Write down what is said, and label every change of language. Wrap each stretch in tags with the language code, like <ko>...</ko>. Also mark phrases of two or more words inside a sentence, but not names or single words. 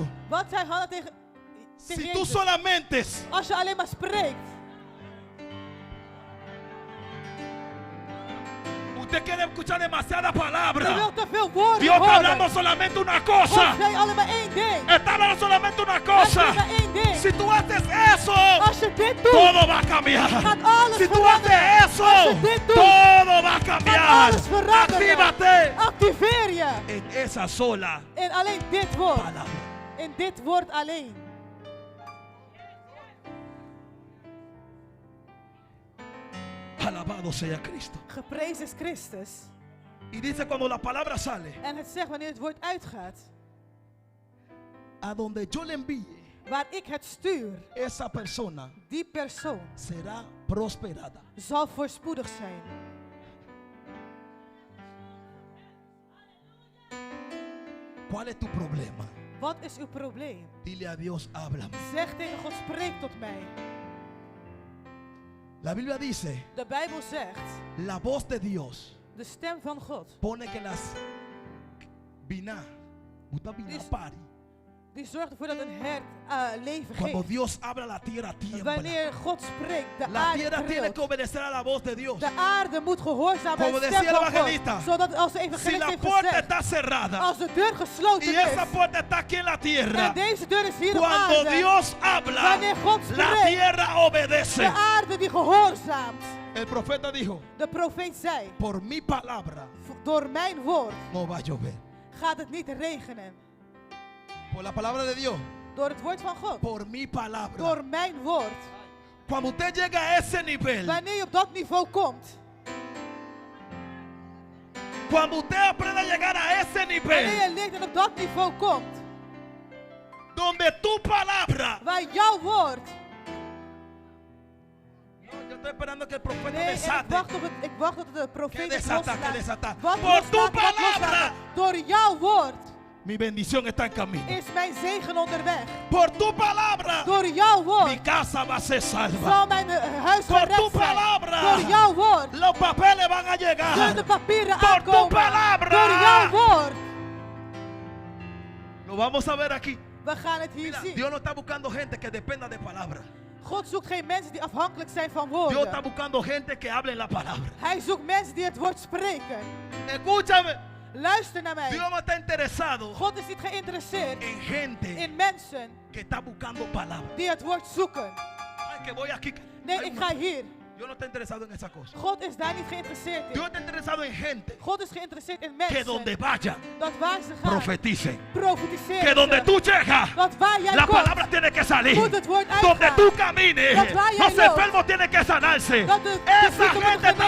<nl>Wat zei Hanna tegen</nl> <es>Si tú</es> <nl>Jezus?</nl> <es>solamente</es> <nl>Als je alleen maar spreekt.</nl> <es>usted quiere escuchar demasiada</es> <nl>Je</nl> <es>palabra.</es> <nl>wilt te veel woorden</nl> <es>Dios está</es> <nl>horen.</nl> <es>hablando solamente una</es> <nl>God</nl> <es>cosa.</es> <nl>zei alleen maar één ding.</nl> <es>Está hablando solamente una</es> <nl>Hij</nl> <es>cosa.</es> <nl>zei maar één ding.</nl> <es>Si tú haces eso,</es> <nl>Als je dit doet,</nl> <es>todo va a cambiar.</es> <nl>gaat alles</nl> <es>Si tú</es> <nl>veranderen.</nl> <es>haces eso,</es> <nl>Als je dit doet,</nl> <es>todo va a</es> <nl>gaat</nl> <es>cambiar.</es> <nl>alles veranderen.</nl> <es>Actívate</es> <nl>Activeer je.</nl> <es>en esa sola</es> <nl>In alleen dit woord.</nl> <es>palabra.</es> <nl>In dit woord alleen.</nl> <es>Alabado sea Cristo.</es> <nl>Geprezen is Christus.</nl> <es>Y dice cuando la palabra sale,</es> <nl>En het zegt wanneer het woord uitgaat.</nl> <es>a donde yo le envíe,</es> <nl>Waar ik het stuur.</nl> <es>esa persona</es> <nl>Die persoon</nl> <es>será prosperada.</es> <nl>zal voorspoedig zijn.</nl> <es>¿Cuál es tu problema?</es> <nl>Wat is uw probleem?</nl> <es>Dile a Dios, háblame.</es> <nl>Zeg tegen God, spreek tot mij.</nl> <es>La Biblia dice,</es> <nl>De Bijbel zegt,</nl> <es>la voz de Dios</es> <nl>de stem van God,</nl> <es>pone que las vina, pari.</es> <nl>die zorgt ervoor dat een hert leven</nl> <es>Cuando</es> <nl>geeft.</nl> <es>Dios habla, la tierra tiembla.</es> <nl>Wanneer God spreekt, de</nl> <es>La</es> <nl>aarde</nl> <es>tierra tiene que</es> <nl>trilt.</nl> <es>obedecer a la voz de Dios.</es> <nl>De aarde moet gehoorzamen aan</nl> <es>Como</es> <nl>de</nl> <es>decía</es> <nl>stem</nl> <es>el</es> <nl>van</nl> <es>evangelista,</es> <nl>God. Zodat als de</nl> <es>Si</es> <nl>evangelist</nl> <es>la</es> <nl>heeft</nl> <es>puerta</es> <nl>gezegd,</nl> <es>está cerrada</es> <nl>als de deur gesloten</nl> <es>y esa</es> <nl>is,</nl> <es>puerta está aquí en la tierra,</es> <nl>en deze deur is hier op</nl> <es>cuando</es> <nl>aarde,</nl> <es>Dios habla,</es> <nl>wanneer God</nl> <es>la</es> <nl>spreekt,</nl> <es>tierra obedece.</es> <nl>de aarde die gehoorzaamt.</nl> <es>El profeta dijo,</es> <nl>De profeet zei,</nl> <es>por mi palabra</es> <nl>door mijn woord</nl> <es>no va a llover.</es> <nl>gaat het niet regenen.</nl> <es>Por la palabra de Dios,</es> <nl>Door het woord van God.</nl> <es>por mi palabra.</es> <nl>Door mijn woord.</nl> <es>Cuando usted llega a ese nivel,</es> <nl>Wanneer je op dat niveau komt.</nl> <es>cuando usted aprende a llegar a ese</es> <nl>Wanneer</nl> <es>nivel,</es> <nl>je leert en op dat niveau komt.</nl> <es>donde tu palabra,</es> <nl>Waar jouw woord.</nl> <es>no, yo estoy esperando que el profeta</es> <nl>Nee, en</nl> <es>desate.</es> <nl>ik wacht tot de</nl> <es>Que</es> <nl>profeet het</nl> <es>desata, que</es> <nl>loslaat.</nl> <es>desata.</es> <nl>Wat</nl> <es>Por</es> <nl>loslaat,</nl> <es>tu</es> <nl>wat</nl> <es>palabra.</es> <nl>loslaat. Door jouw woord</nl> <es>Mi bendición está en camino.</es> <nl>is mijn zegen onderweg.</nl> <es>Por tu palabra,</es> <nl>Door jouw</nl> <es>mi</es> <nl>woord</nl> <es>casa va a ser salva.</es> <nl>zal mijn huis</nl> <es>Por</es> <nl>gered</nl> <es>tu</es> <nl>zijn.</nl> <es>palabra,</es> <nl>Door jouw woord</nl> <es>los papeles van a</es> <nl>zullen de</nl> <es>llegar.</es> <nl>papieren</nl> <es>Por tu</es> <nl>aankomen.</nl> <es>palabra.</es> <nl>Door jouw woord.</nl> <es>Lo vamos a ver aquí.</es> <nl>We gaan het hier</nl> <es>Mira,</es> <nl>zien.</nl> <es>Dios no está buscando gente que dependa de palabra.</es> <nl>God zoekt geen mensen die afhankelijk zijn van</nl> <es>Dios está</es> <nl>woorden.</nl> <es>buscando gente que hable la palabra.</es> <nl>Hij zoekt mensen die het woord spreken.</nl> <es>Escúchame.</es> <nl>Luister naar mij.</nl> <es>Dios no está interesado</es> <nl>God is niet geïnteresseerd</nl> <es>en gente</es> <nl>in mensen</nl> <es>que está buscando palabra.</es> <nl>die het woord zoeken.</nl> <es>Ay, que voy aquí.</es> <nl>Nee,</nl> <es>Hay</es> <nl>ik</nl> <es>una-</es> <nl>ga hier.</nl> <es>Dios no está interesado en esa cosa.</es> <nl>God is daar niet geïnteresseerd in.</nl> <es>Dios está interesado en gente</es> <nl>God is geïnteresseerd in</nl> <es>que</es> <nl>mensen.</nl> <es>donde vayan,</es> <nl>Dat waar ze gaan,</nl> <es>profeticen.</es> <nl>profetiseren</nl> <es>Que donde</es> <nl>ze.</nl> <es>tú llegas,</es> <nl>Dat waar jij</nl> <es>la</es> <nl>komt,</nl> <es>palabra tiene que salir.</es> <nl>moet het woord</nl> <es>Donde</es> <nl>uitgaan.</nl> <es>tú camines,</es> <nl>Dat waar jij</nl> <es>los</es> <nl>loopt,</nl> <es>enfermos tienen que sanarse.</es> <nl>Dat de</nl> <es>Esa</es> <nl>zieken worden</nl> <es>gente está</es>